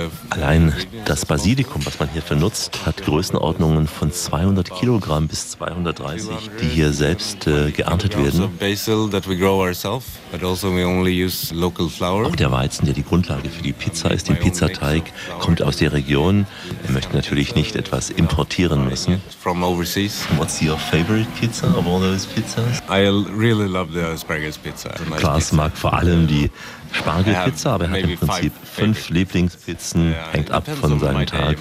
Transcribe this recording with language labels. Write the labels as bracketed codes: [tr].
[de] Allein das Basilikum, was man hier vernutzt, hat Größenordnungen von 200 Kilogramm bis 230, die hier selbst geerntet werden. Auch der Weizen, der die Grundlage für die Pizza ist, den Pizzateig, kommt aus der Region. Wir möchten natürlich nicht etwas importieren müssen. [en] What's your favorite pizza of all those pizzas? I really love the asparagus pizza. Nice Klaas pizza. [de] Mag vor allem die Spargelpizza, aber er hat im Prinzip fünf Lieblingspizzen, hängt ab von seinem Tag.